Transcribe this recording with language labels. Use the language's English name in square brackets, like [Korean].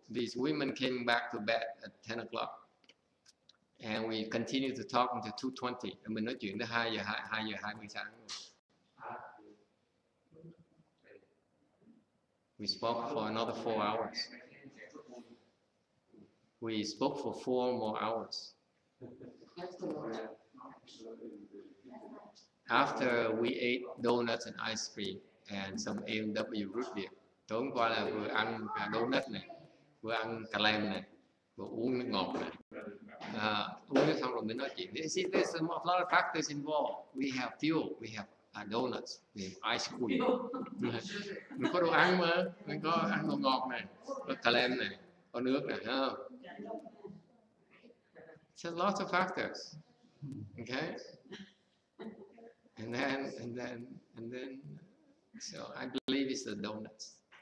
[English] These women came back to bed at 10 o'clock. And we continued to talk until 2:20. [Vietnamese] And mình nói chuyện tới 2 giờ 20 sáng. [English] We spoke for another 4 hours. We spoke for 4 more hours. After we ate donuts and ice cream and some A&W root beer. [Vietnamese] Tối hôm qua là vừa ăn donut này, vừa ăn cà lem này, vừa uống nước ngọt này. Uống nước xong rồi mới nói chuyện. [English] See, there's a lot of factors involved. We have fuel, we have donuts, we have ice cream. [Vietnamese] Mình có đồ ăn mà, mình có ăn đồ ngọt này, có cà lem này, có nước này, [English] It's a lot of factors. Okay? And then, so I believe it's the donuts.